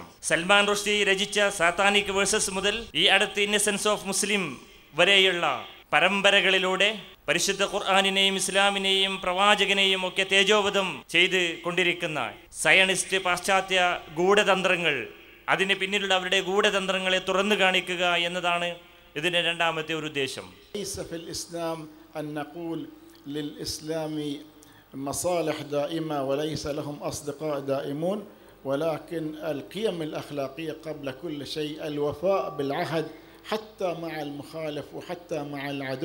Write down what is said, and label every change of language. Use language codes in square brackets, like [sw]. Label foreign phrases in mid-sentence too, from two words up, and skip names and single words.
[ml] സൽമാൻ റുഷ്ദി രചിച്ച സാത്താനിക് വേഴ്സസ് മുതൽ ഈ അടുത്ത് ഇന്നസെൻസ് ഓഫ് മുസ്ലിം വരെയുള്ള പരമ്പരകളിലൂടെ പരിശുദ്ധ ഖുർആനിനെയും ഇസ്ലാമിനെയും പ്രവാചകനെയും ഒക്കെ തേജോവധം ചെയ്ത് കൊണ്ടിരിക്കുന്ന സയനിസ്റ്റ് പാശ്ചാത്യ ഗൂഢതന്ത്രങ്ങൾ, അതിന് പിന്നിലുള്ള അവരുടെ ഗൂഢതന്ത്രങ്ങളെ തുറന്നു കാണിക്കുക എന്നതാണ് ഇതിൻ്റെ രണ്ടാമത്തെ ഒരു ഉദ്ദേശം. [ar] مصالح دائمة وليس لهم أصدقاء دائمون، ولكن القيم الأخلاقية قبل كل شيء، الوفاء بالعهد حتى مع المخالف وحتى مع العدو.